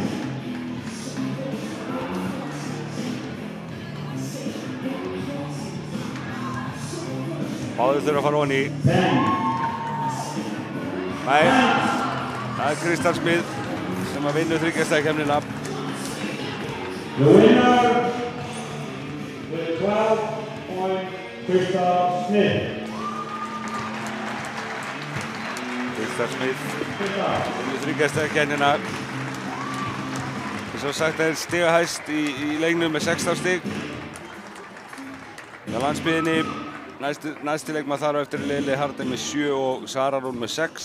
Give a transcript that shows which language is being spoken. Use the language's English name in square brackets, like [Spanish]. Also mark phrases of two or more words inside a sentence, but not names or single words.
[Icelandic] Báðir þurfa að fara ofan í. Nei, það er Kristall Smith sem að vinna 3 stigakefnina. [English] The winner with 12 point Kristall Smith. [Icelandic] Kristall Smith vinnur 3 stigakefnina. Eins og sagt er stigahæst í leiknum með 16 stig. Hjá landsbyggðinni næsti leikmaður þar á eftir Lili Hardin með 7 og Sara Rún með 6.